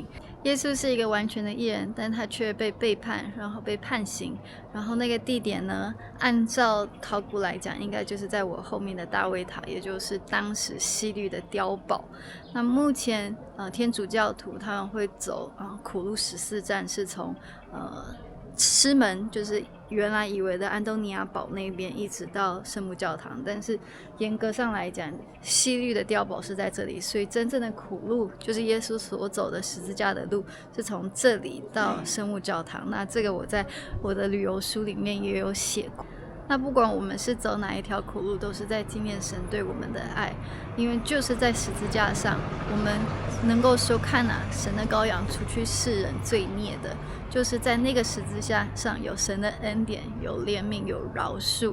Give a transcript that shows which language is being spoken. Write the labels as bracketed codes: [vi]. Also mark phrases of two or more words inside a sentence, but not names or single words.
[zh] 耶穌是一個完全的義人，但他卻被背叛，然後被判刑，然後那個地點呢，按照考古來講，應該就是在我後面的大衛塔，也就是當時西律的碉堡。那目前天主教徒他們會走苦路14站，是從師門，就是原來以為的安東尼亞堡那邊，一直到聖母教堂。但是嚴格上來講，西律的碉堡是在這裡，所以真正的苦路就是耶穌所走的十字架的路，是從這裡到聖母教堂。那這個我在我的旅遊書裡面也有寫過。那不管我們是走哪一條苦路，都是在紀念神對我們的愛，因為就是在十字架上，我們能夠說看啊，神的羔羊除去世人罪孽的，就是在那個十字架上有神的恩典，有憐憫，有饒恕。